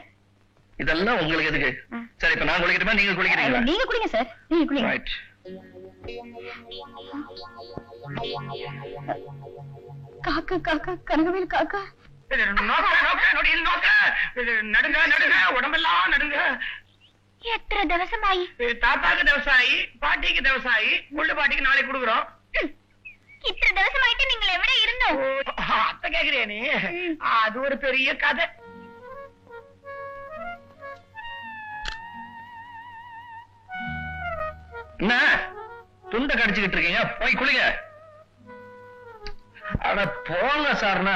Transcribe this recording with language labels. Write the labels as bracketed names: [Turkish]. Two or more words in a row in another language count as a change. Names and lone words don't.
[Tamil] இதெல்லாம் உங்களுக்கு எதுக்கு? சரி, இப்ப நான் குளிக்கட்டுமா, நீங்க குளிக்கிறீங்களா? நீங்க குடிங்க சார், நீங்க குடிங்க. ரைட். காக்கா காக்கா, கனகவேல் காக்கா. நடுங்க நடுங்க, உடம்பெல்லாம் நடுங்க. [Malayalam] എത്ര ദിവസമായി? [Tamil] தாத்தாக்கு ദിവസമായി, பாட்டிக்கு ദിവസമായി, முள்ளு பாட்டிக்கு நாளைக்கு கொடுக்குறோம். [Malayalam] ഇത്ര ദിവസമായിട്ട് നിങ്ങൾ എവിടെ ഇരുന്നു? [Tamil] அத்த கேக்குறியா நீ? அது ஒரு பெரிய கதை. என்ன துண்ட கடிச்சுக்கிட்டு இருக்கீங்க? போய் குளிங்க. அட போங்க சார்னா.